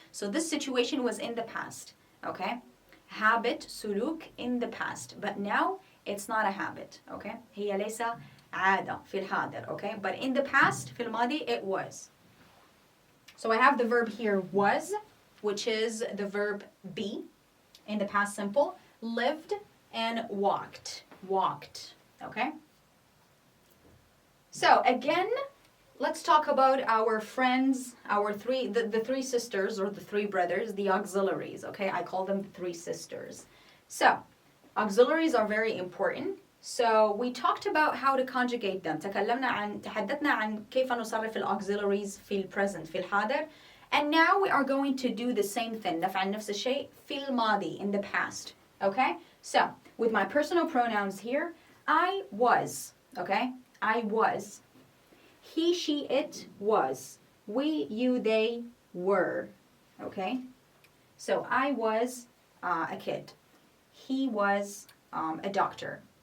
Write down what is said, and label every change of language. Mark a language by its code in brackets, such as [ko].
[en] So this situation was in the past, okay? Habit, سلوك in the past. But now it's not a habit, okay? [ar] هي ليس عادة في الحاضر, okay? [en] But in the past, [ar] في الماضي, [en] it was. So I have the verb here, was, which is the verb be in the past simple, lived, and walked, okay? So again, let's talk about our friends, the three sisters or the three brothers, the auxiliaries, okay? I call them three sisters. So, auxiliaries are very important. So we talked about how to conjugate them. [ar] تحدثنا عن كيف نصرف الauxiliaries في present في الحاضر. [en] And now we are going to do the same thing. [ar] نفعل نفس الشيء في الماضي, [en] in the past. Okay? So, with my personal pronouns here, I was. Okay? I was. He, she, it was. We, you, they were. Okay? So I was a kid. He was a doctor.